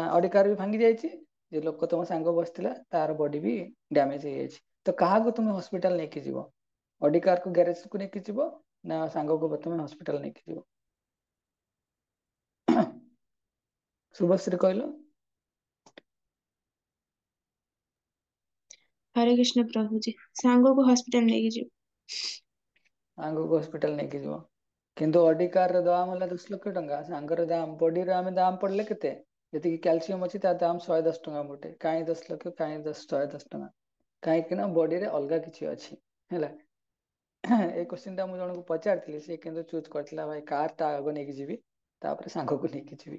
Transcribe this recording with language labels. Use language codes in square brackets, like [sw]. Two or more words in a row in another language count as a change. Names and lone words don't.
[or] ଅଡି କାର ବି ଭାଙ୍ଗି ଯାଇଛି, ଯେ ଲୋକ ତମ ସାଙ୍ଗ ବସିଥିଲା ତାର ବଡି ବି ଡ୍ୟାମେଜ ହେଇଯାଇଛି। ତ କାହାକୁ ତୁମେ ହସ୍ପିଟାଲ ନେଇକି ଯିବ? ଅଡି କାରକୁ ଗ୍ୟାରେଜକୁ ନେଇକି ଯିବ ନା ସାଙ୍ଗକୁ ପ୍ରଥମେ ହସ୍ପିଟାଲ ନେଇକି ଯିବ? ଶୁଭଶ୍ରୀ କହିଲ। [hi] हरे कृष्ण प्रभु जी, सांगों को हॉस्पिटल लेके जाओ। [or] ସାଙ୍ଗକୁ ହସ୍ପିଟାଲ ନେଇକି ଯିବ, କିନ୍ତୁ ଅଡି କାର ଦାମ ହେଲା 10 ଲକ୍ଷ ଟଙ୍କା। ସାଙ୍ଗର ଦାମ, ବଡିର ଆମେ ଦାମ ପଡିଲେ କେତେ? ଯେତିକି କ୍ୟାଲସିୟମ ଅଛି ତା ଦାମ 110 ଟଙ୍କା ଗୋଟେ। କାହିଁ 10 ଲକ୍ଷ, କାହିଁ 110 ଟଙ୍କା? କାହିଁକି ନା ବଡିରେ ଅଲଗା କିଛି ଅଛି, ହେଲା। ଏଇ କ୍ୱେଶ୍ଚିନ୍ ଟା ମୁଁ ଜଣଙ୍କୁ ପଚାରିଥିଲି, ସେ କିନ୍ତୁ ଚୁଜ୍ କରିଥିଲା ଭାଇ କାର ଟା ଆଗ ନେଇକି ଯିବି, ତାପରେ ସାଙ୍ଗକୁ ନେଇକି ଯିବି।